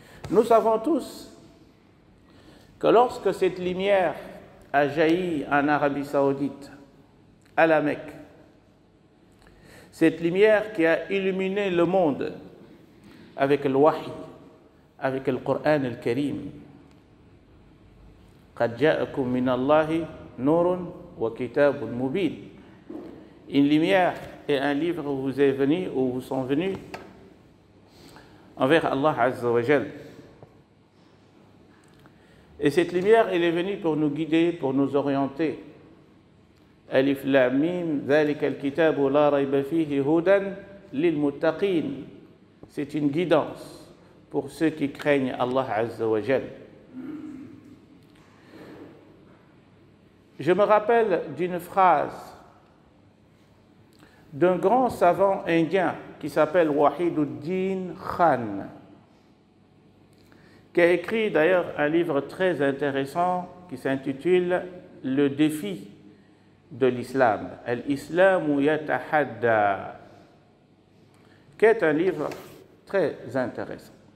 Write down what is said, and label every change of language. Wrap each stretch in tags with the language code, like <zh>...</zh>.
<fr>Nous savons tous que lorsque cette lumière a jailli en Arabie Saoudite, à la Mecque, cette lumière qui a illuminé le monde avec le wahy, avec le Coran al-Karim,</fr> <ar>قَدْ جَاءَكُم مِّنَ اللَّهِ نُورٌ وَكِتَابٌ مُبِينٌ.</ar> <fr>Une lumière et un livre vous est venu ou vous sont venus envers Allah Azza wa Jal. Et cette lumière, elle est venue pour nous guider, pour nous orienter.</fr> <ar>Alif Lam Mim, ذَلِكَ الْكِتَابُ لَا رَيْبَ فِيهِ هُدًى لِلْمُتَّقِينَ.</ar> <fr>C'est une guidance pour ceux qui craignent Allah Azza wa Jal. Je me rappelle d'une phrase d'un grand savant indien qui s'appelle Wahiduddin Khan, qui a écrit d'ailleurs un livre très intéressant qui s'intitule « Le défi de l'islam », « Al-Islamu yatahadda », qui est un livre très intéressant.</fr>